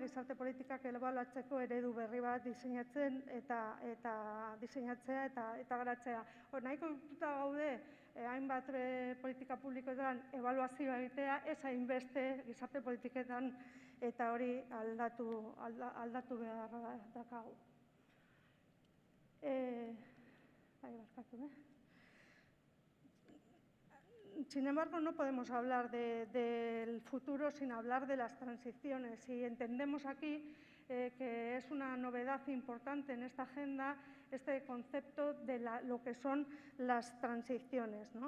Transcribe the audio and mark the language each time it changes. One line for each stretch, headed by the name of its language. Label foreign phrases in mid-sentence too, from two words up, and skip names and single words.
Basque: gizarte politikak ebaluatzeko eredu berri bat diseinatzen eta diseinatzea eta garatzea. Nahiko gaude hainbat politika publikoetan ebaluazioa egitea, ez hainbeste gizarte politiketan, eta hori aldatu behar dakagu.
Spanish: Sin embargo, no podemos hablar del futuro sin hablar de las transiciones, y entendemos aquí que es una novedad importante en esta agenda este concepto de lo que son las transiciones, ¿no?